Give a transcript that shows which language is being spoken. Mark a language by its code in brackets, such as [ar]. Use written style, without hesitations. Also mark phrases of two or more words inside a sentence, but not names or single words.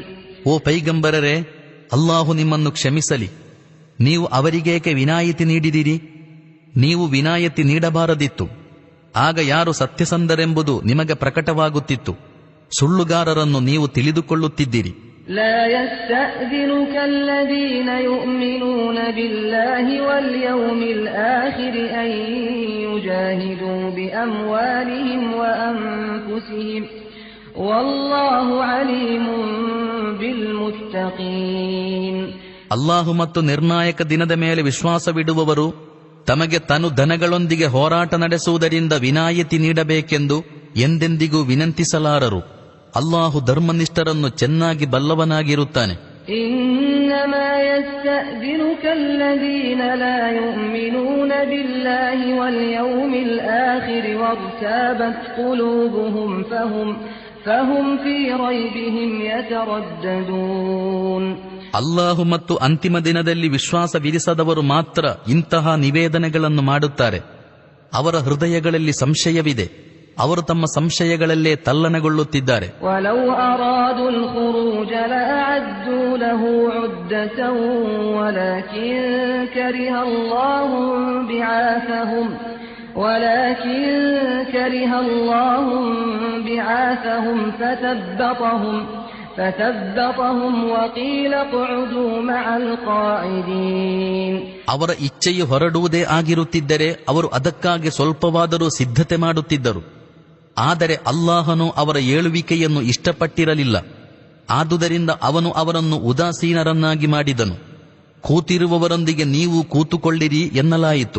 [kn] ಓ ಪೈಗಂಬರರೇ, ಅಲ್ಲಾಹು ನಿಮ್ಮನ್ನು ಕ್ಷಮಿಸಲಿ. ನೀವು ಅವರಿಗೇಕೆ ವಿನಾಯಿತಿ ನೀಡಿದಿರಿ? ನೀವು ವಿನಾಯಿತಿ ನೀಡಬಾರದಿತ್ತು. ಆಗ ಯಾರು ಸತ್ಯಸಂಧರೆಂಬುದು ನಿಮಗೆ ಪ್ರಕಟವಾಗುತ್ತಿತ್ತು. ಸುಳ್ಳುಗಾರರನ್ನು ನೀವು ತಿಳಿದುಕೊಳ್ಳುತ್ತಿದ್ದಿರಿ. [ar] لا يستأذنك الذين يؤمنون بالله واليوم الآخر أن يجاهدوا بأموالهم وأنفسهم والله عليم بالمتقين. [kn] ಅಲ್ಲಾಹು ಮತ್ತು ನಿರ್ಣಾಯಕ ದಿನದ ಮೇಲೆ ವಿಶ್ವಾಸವಿಡುವವರು ತಮಗೆ ತನು ಧನಗಳೊಂದಿಗೆ ಹೋರಾಟ ನಡೆಸುವುದರಿಂದ ವಿನಾಯಿತಿ ನೀಡಬೇಕೆಂದು ಎಂದೆಂದಿಗೂ ವಿನಂತಿಸಲಾರರು. ಅಲ್ಲಾಹು ಧರ್ಮನಿಷ್ಠರನ್ನು ಚೆನ್ನಾಗಿ ಬಲ್ಲವನಾಗಿರುತ್ತಾನೆ. [ar] إنما يستأذنك الذين لا يؤمنون بالله واليوم الآخر وارتابت قلوبهم فهم في ريبهم يترددون. [kn] ಅಲ್ಲಾಹು ಮತ್ತು ಅಂತಿಮ ದಿನದಲ್ಲಿ ವಿಶ್ವಾಸವಿರಿಸದವರು ಮಾತ್ರ ಇಂತಹ ನಿವೇದನೆಗಳನ್ನು ಮಾಡುತ್ತಾರೆ. ಅವರ ಹೃದಯಗಳಲ್ಲಿ ಸಂಶಯವಿದೆ, ಅವರು ತಮ್ಮ ಸಂಶಯಗಳಲ್ಲೇ ತಲ್ಲಣಗೊಳ್ಳುತ್ತಿದ್ದಾರೆ. [ar] ولو أرادوا الخروج لأعدوا له عدة ولكن كره الله بعاثهم فثبطهم وقيل اقعدوا مع القاعدين. [kn] ಅವರ ಇಚ್ಛೆಯು ಹೊರಡುವುದೇ ಆಗಿರುತ್ತಿದ್ದರೆ ಅವರು ಅದಕ್ಕಾಗಿ ಸ್ವಲ್ಪವಾದರೂ ಸಿದ್ಧತೆ ಮಾಡುತ್ತಿದ್ದರು. ಆದರೆ ಅಲ್ಲಾಹನು ಅವರ ಏಳುವಿಕೆಯನ್ನು ಇಷ್ಟಪಟ್ಟಿರಲಿಲ್ಲ. ಆದುದರಿಂದ ಅವನು ಅವರನ್ನು ಉದಾಸೀನರನ್ನಾಗಿ ಮಾಡಿದನು. ಕೂತಿರುವವರೊಂದಿಗೆ ನೀವು ಕೂತುಕೊಳ್ಳಿರಿ ಎನ್ನಲಾಯಿತು.